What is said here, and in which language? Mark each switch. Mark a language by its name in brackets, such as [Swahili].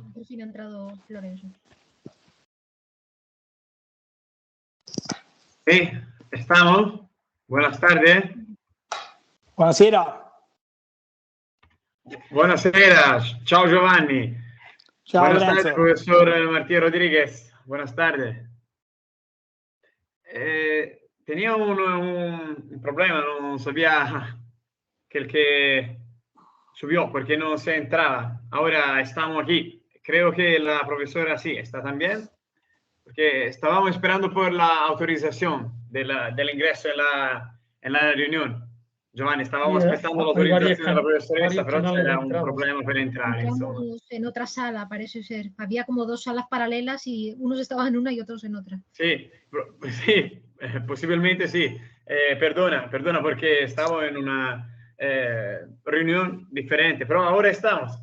[Spanish] por fin ha entrado Lorenzo. Sí, ¿estamos? Buenas tardes. [Italian] Buonasera. Buonasera, ciao Giovanni. Ciao [Spanish] Buenas tardes, Lorenzo. profesor Martín Rodríguez. Buenas tardes. Tenía un problema, no sabía que el que subió porque no se entraba. Ahora estamos aquí. Creo que la profesora sí está también, porque estábamos esperando por la autorización del ingreso en la reunión. [Italian] Giovanni, stavamo aspettando l'autorizzazione della professoressa, però c'era un problema per entrare, insomma. [Spanish] Entramos en otra sala, parece ser. Había como dos salas paralelas y unos estaban en una y otros en otra. [Italian] Sí, sí, possibilmente sì. Perdona perché stavo in una riunione differente, però ora [Spanish] estamos.